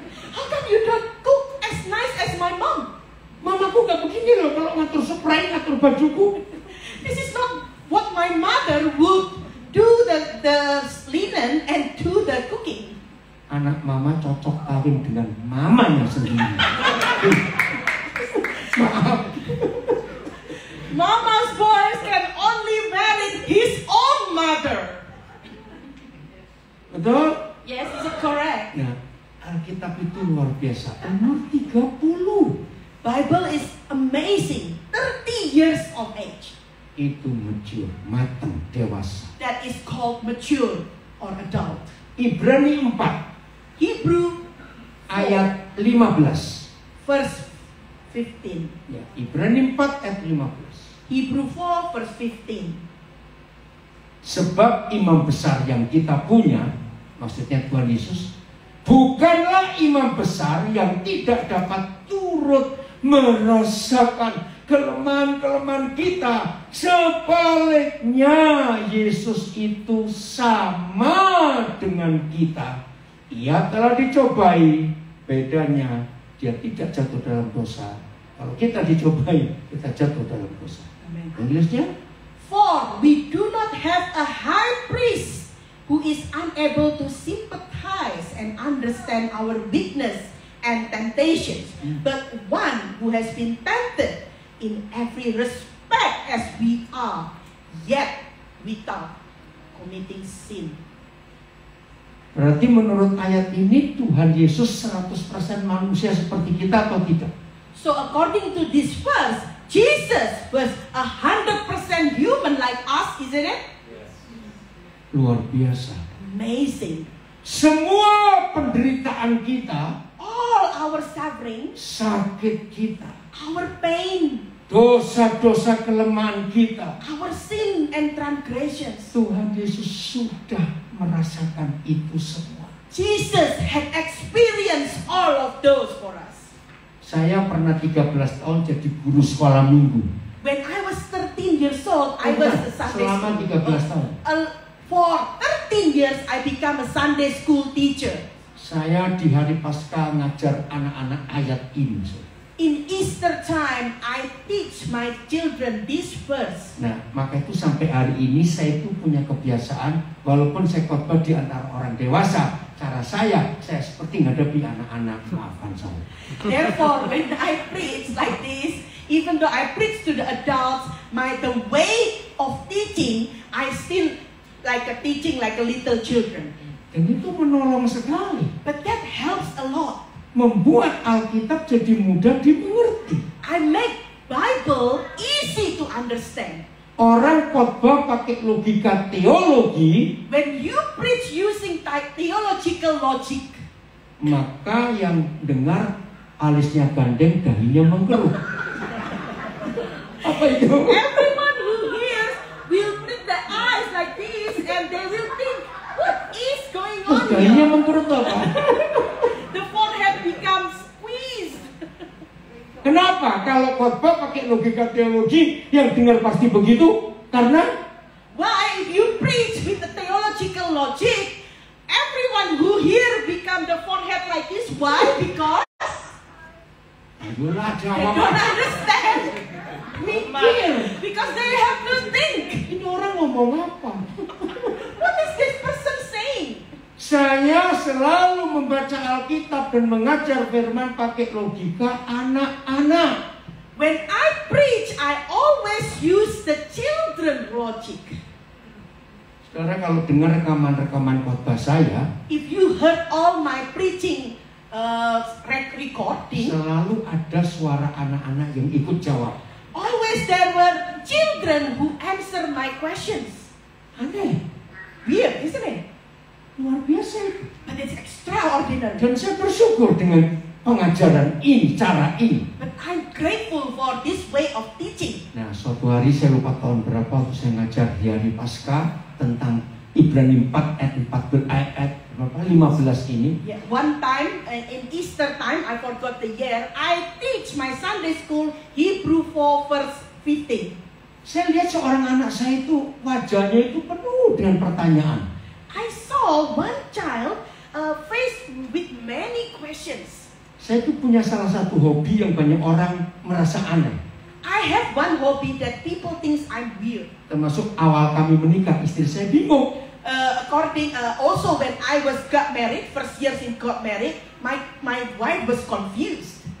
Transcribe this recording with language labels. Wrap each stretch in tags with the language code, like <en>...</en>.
<en>How come you don't cook as nice as my mom?</en> <id>Mamaku nggak begini loh kalau ngatur spray, ngatur bajuku.</id> <en>This is not what my mother would do the linen and do the cooking.</en> <id>Anak mama cocok kawin dengan mamanya sendiri. Maaf.</id> <en>Mama's boys can only marry his own mother.</en> <id>Betul?</id> <en>Yes, is it correct?</en> <id>Nah, Alkitab itu luar biasa. Umur 30.</id> <en>Bible is amazing. 30 years of age.</en> <id>Itu mature, matang, dewasa.</id> <en>That is called mature or adult.</en> <id>Ibrani 4</id> <en>Hebrew</en> <id>ayat 15.</id> <en>verse 15.</en> <id>Ya, Ibrani 4 ayat 15.</id> <en>Hebrew 4 verse 15.</en> <id>Sebab imam besar yang kita punya, maksudnya Tuhan Yesus, bukanlah imam besar yang tidak dapat turut merasakan kelemahan-kelemahan kita. Sebaliknya, Yesus itu sama dengan kita. Ia telah dicobai, bedanya dia tidak jatuh dalam dosa. Kalau kita dicobai, kita jatuh dalam dosa. Inggrisnya?</id> <en>For we do not have a high priest who is unable to sympathize and understand our weakness and temptations, but one who has been tempted in every respect as we are, yet without committing sin.</en> <id>Berarti menurut ayat ini Tuhan Yesus 100% manusia seperti kita atau tidak?</id> <en>So according to this verse, Jesus was 100% human like us, isn't it? Yes.</en> <id>Luar biasa.</id> <en>Amazing.</en> <id>Semua penderitaan kita,</id> <en>All our suffering,</en> <id>sakit kita,</id> <en>our pain,</en> <id>dosa-dosa kelemahan kita,</id> <en>our sin and transgressions,</en> <id>Tuhan Yesus sudah merasakan itu semua.</id> <en>Jesus had experienced all of those for us.</en> <id>Saya pernah 13 tahun jadi guru sekolah minggu.</id> <en>When I was 13 years old, I was a Sunday</en> <id>Selama 13 tahun.</id> <en>For 13 years, I became a Sunday school teacher.</en> <id>Saya di hari Paskah ngajar anak-anak ayat ini.</id> <en>In Easter time, I teach my children this verse.</en> <id>Nah, maka itu sampai hari ini saya itu punya kebiasaan, walaupun saya khotbah di antara orang dewasa, cara saya seperti menghadapi anak-anak. Maafkan saya.</id> <en>Therefore, when I preach like this, even though I preach to the adults, the way of teaching, I still teaching like a little children.</en> <id>Dan itu menolong sekali.</id> <en>But that helps a lot.</en> <id>Membuat Alkitab jadi mudah dimengerti.</id> <en>I make Bible easy to understand.</en> <id>Orang khotbah pakai logika teologi,</id> <en>When you preach using theological logic,</en> <id>maka yang dengar alisnya gandeng, dahinya mengkerut. Apa itu?</id> <en>Everyone who hears will put their eyes like this and they will think, what is going on</en> <id>Kayaknya</id> <en>here?</en> <id>memperut apa?</id> <en>The forehead becomes squeezed.</en> <id>Kenapa? Kalau khotbah pakai logika teologi, yang dengar pasti begitu. Karena</id> <en>Why? If you preach with the theological logic, everyone who hear become the forehead like this. Why? Because</en> <id>ayolah</id> <en>they</en> <id>jawab.</id> <en>don't understand.</en> <id>Mikir.</id> <en>Because they have to think.</en> <id>Ini orang ngomong apa?</id> <en>What is this person saying?</en> <id>Saya selalu membaca Alkitab dan mengajar firman pakai logika anak-anak.</id> <en>When I preach, I always use the children logic.</en> <id>Saudara kalau dengar rekaman-rekaman khotbah saya,</id> <en>If you heard all my preaching recording,</en> <id>selalu ada suara anak-anak yang ikut jawab.</id> <en>always there were children who answer my questions.</en> <id>Aneh,</id> <en>Weird, isn't it?</en> <id>luar biasa.</id> <en>But it's extraordinary.</en> <id>Dan saya bersyukur dengan pengajaran ini, cara ini.</id> <en>But I'm grateful for this way of teaching.</en> <id>Nah, suatu hari saya lupa tahun berapa waktu saya ngajar di hari Paskah tentang Ibrani 4 ayat 15 ini.</id> <en>Yeah, one time in Easter time, I forgot the year, I teach my Sunday school Hebrew 4 verse 15.</en> <id>Saya lihat seorang anak saya itu wajahnya itu penuh dengan pertanyaan.</id> <en>I saw one child faced with many questions.</en> <id>Saya itu punya salah satu hobi yang banyak orang merasa aneh.</id> <en>I have one hobby that people think I'm weird.</en> <id>Termasuk awal kami menikah, istri saya bingung.</id> <en>Also when I got married, first years in got married, my wife was confused.</en>